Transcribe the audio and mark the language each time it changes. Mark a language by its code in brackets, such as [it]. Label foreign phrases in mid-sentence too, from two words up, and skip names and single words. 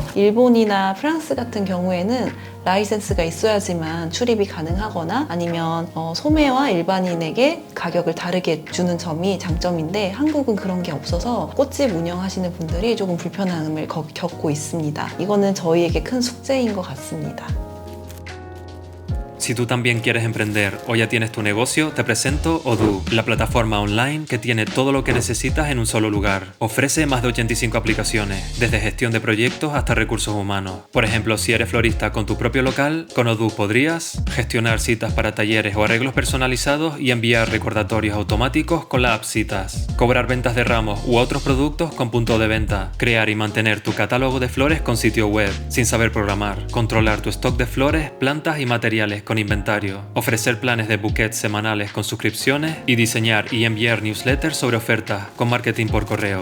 [ko] 일본이나 프랑스 같은 경우에는 라이센스가 있어야지만 출입이 가능하거나 아니면 소매와 일반인에게 가격을 다르게 주는 점이 장점인데 한국은 그런 게 없어서 꽃집 운영하시는 분들이 조금 불편함을 겪고 있습니다. 이거는 저희에게 큰 숙제인 것 같습니다. [es] Si tú también quieres emprender o ya tienes tu negocio, te presento Odoo, la plataforma online que tiene todo lo que necesitas en un solo lugar. Ofrece más de 85 aplicaciones, desde gestión de proyectos hasta recursos humanos. Por ejemplo, si eres florista con tu propio local, con Odoo podrías gestionar citas para talleres o arreglos personalizados y enviar recordatorios automáticos con la app Citas, cobrar ventas de ramos u otros productos con punto de venta, crear y mantener tu catálogo de flores con sitio web, sin saber programar, controlar tu stock de flores, plantas y materiales con inventario, ofrecer planes de bouquets semanales con suscripciones y diseñar y enviar newsletters sobre ofertas con marketing por correo.